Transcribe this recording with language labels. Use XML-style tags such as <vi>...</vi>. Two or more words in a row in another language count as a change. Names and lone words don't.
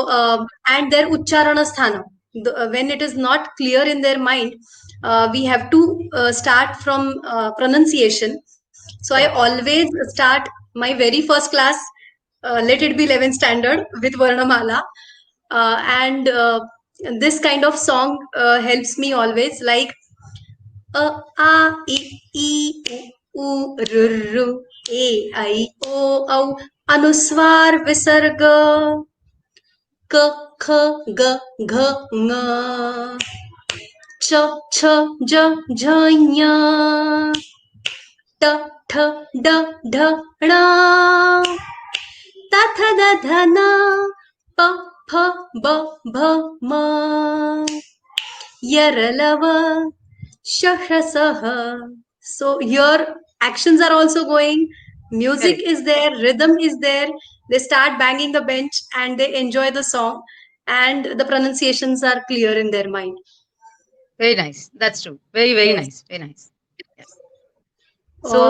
<en>So, and their</en> <sa>उच्चारण स्थान.</sa> <en>When it is not clear in their mind, we have to start from pronunciation. So I Correct. always start my very first class, let it be 11th standard, with Varnamala. And this kind of song helps me always, like</en> <sa>अ, आ, इ, उ, ऋ, ए, ऐ, ओ, औ, अनुस्वार, विसर्ग, क, ख, ग, घ, ङ, च, छ, ज, झ, ञ, ट, ठ, ड, ढ, ण, त, थ, द, ध, न, प, फ, ब, भ, म, यरलव, श, ष, सह.</sa> <en>So your actions are also going, music Correct. is there, rhythm is there. They start banging the bench and they enjoy the song, and the pronunciations are clear in their mind. Very nice. That's true. Very, very Yes. nice. Very nice. Yes. So</en>